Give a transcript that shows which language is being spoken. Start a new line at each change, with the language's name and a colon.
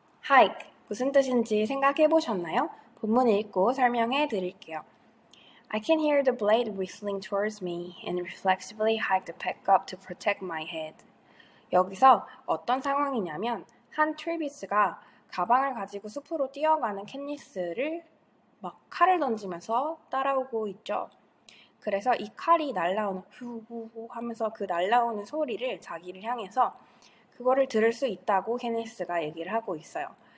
Korean: hike 무슨 뜻인지 생각해 보셨나요? 본문 읽고 설명해 드릴게요.
English: I can hear the blade whistling towards me and reflexively hike the pack up to protect my head.
Korean: 여기서 어떤 상황이냐면 한 트레비스가 가방을 가지고 숲으로 뛰어가는 캣니스를 막 칼을 던지면서 따라오고 있죠. 그래서 이 칼이 날라오는 후후후 하면서 그 날라오는 소리를 자기를 향해서 그거를 들을 수 있다고 캣니스가 얘기를 하고 있어요.